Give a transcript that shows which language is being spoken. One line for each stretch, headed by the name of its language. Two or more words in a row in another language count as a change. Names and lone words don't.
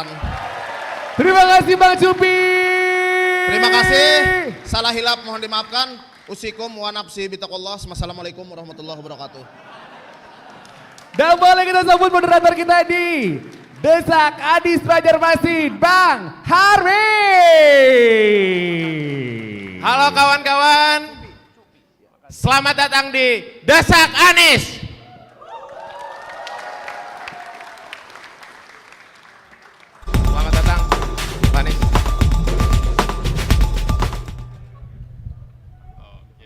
Indonesian: Terima kasih Bang Cupi. Terima kasih. Salah hilap mohon dimaafkan.
Arabic: أوصيكم ونفسي بتقوى الله. والسلام عليكم ورحمة الله وبركاته.
Indonesian: Dan boleh kita sambut moderator kita di Desak Adis Banjarmasin, Bang Harvey. Halo kawan-kawan, selamat datang di Desak Anies. Selamat datang, Pak Anies. Oke.